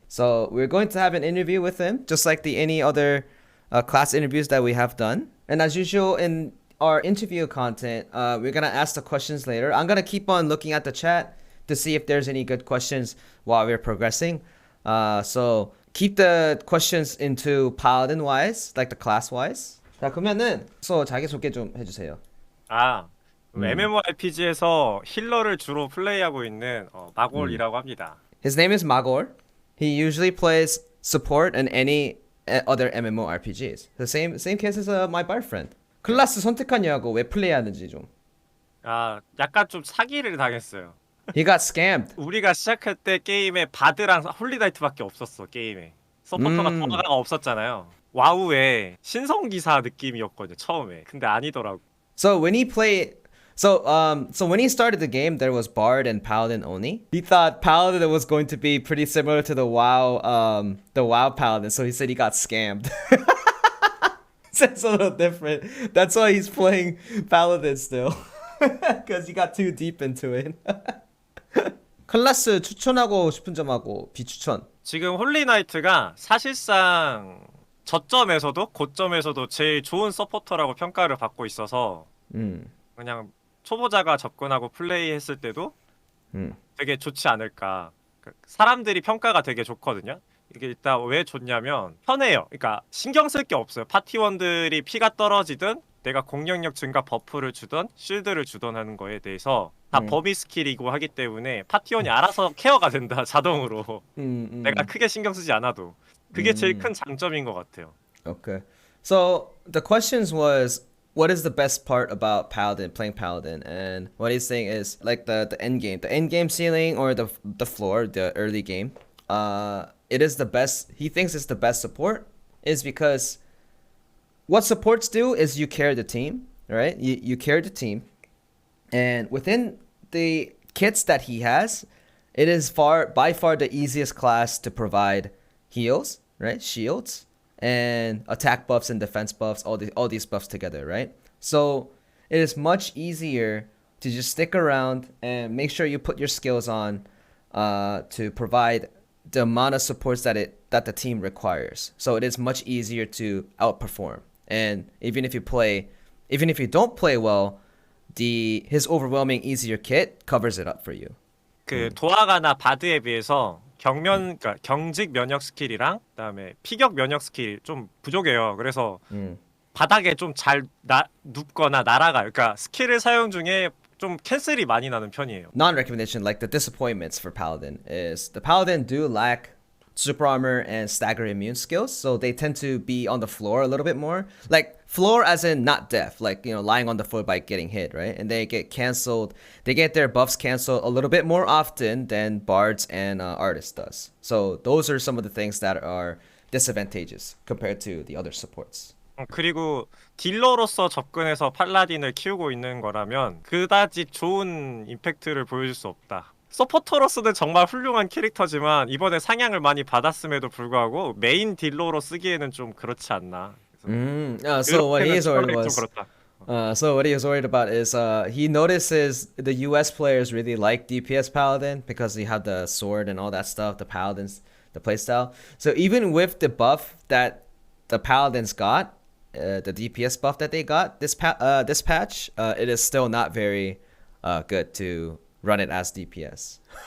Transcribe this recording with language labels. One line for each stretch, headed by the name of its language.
English: So we're going to have an interview with him, just like any other class interviews that we have done. And as usual in our interview content, we're gonna ask the questions later. I'm gonna keep on looking at the chat to see if there's any good questions while we're progressing. So keep the questions into Paladin wise, like the class wise.
Korean: 자, 그러면은 자기소개 좀 해주세요. MMORPG에서 힐러를 주로 플레이하고 있는 마골이라고 합니다.
English: His name is Magor. He usually plays support in any other MMORPGs. The same case as my boyfriend.
Korean: 클래스 선택하냐고 왜 플레이하는지 좀. 약간 좀 사기를 당했어요.
English: He got scammed.
Korean: 우리가 시작할 때 게임에 바드랑 홀리나이트밖에 없었어. 게임에 서포터가 도마가 없었잖아요. 와우의 신성기사 느낌이었거든요 처음에. 근데 아니더라고.
English: So when he played, so when he started the game, there was Bard and Paladin only. He thought Paladin was going to be pretty similar to the WoW Paladin, so he said he got scammed. So it's a little different. That's why he's playing Paladin still, because he got too deep into it.
Korean: 클래스 추천하고 싶은 점하고 비추천. 지금 홀리나이트가 사실상 저점에서도 고점에서도 제일 좋은 서포터라고 평가를 받고 있어서 그냥 초보자가 접근하고 플레이했을 때도 되게 좋지 않을까. 사람들이 평가가 되게 좋거든요. 이게 일단 왜 좋냐면 편해요. 그러니까 신경 쓸 게 없어요. 파티원들이 피가 떨어지든 내가 공격력 증가 버프를 주던 쉴드를 주던 하는 거에 대해서 다 범위 스킬이고 하기 때문에 파티원이 알아서 케어가 된다 자동으로. 내가 크게 신경 쓰지 않아도. 그게 제일 큰 장점인 것 같아요.
English: Okay. So the questions was, what is the best part about Paladin, playing Paladin? And what he's saying is like the end game. The end game ceiling or the floor, the early game. It is the best. He thinks it's the best support is because what supports do is you carry the team, right? You carry the team. And within the kits that he has, it is by far the easiest class to provide heals, right? Shields and attack buffs and defense buffs, all these buffs together, right? So it is much easier to just stick around and make sure you put your skills on to provide the amount of supports that the team requires. So it is much easier to outperform. And even if you don't play well, his overwhelming easier kit covers it up for you.
Korean: 도화가나 바드에 비해서 그러니까 경직 면역 스킬이랑 그다음에 피격 면역 스킬이 좀 부족해요. 그래서 바닥에 좀 잘 눕거나 날아가요. 그러니까 스킬을 사용 중에 좀 캔슬이 많이 나는 편이에요.
English: Non-recognition, like the disappointments for Paladin is the Paladin do lack super armor and stagger immune skills, so they tend to be on the floor a little bit more. Like floor as in not death, like lying on the floor by getting hit, right? And they get canceled. They get their buffs canceled a little bit more often than bards and artists does. So those are some of the things that are disadvantageous compared to the other supports.
Korean: 그리고 딜러로서 접근해서 팔라딘을 키우고 있는 거라면 그다지 좋은 임팩트를 보여줄 수 없다. 서포터로서는 정말 훌륭한 캐릭터지만 이번에 상향을 많이 받았음에도 불구하고 메인 딜러로 쓰기에는 좀 그렇지 않나.
English: So what he is worried was, so what he was worried about is he notices the US players really like DPS Paladin because they have the sword and all that stuff, the Paladins, the playstyle. So even with the buff that the Paladins got, the DPS buff that they got this patch, it is still not very good to run it as DPS.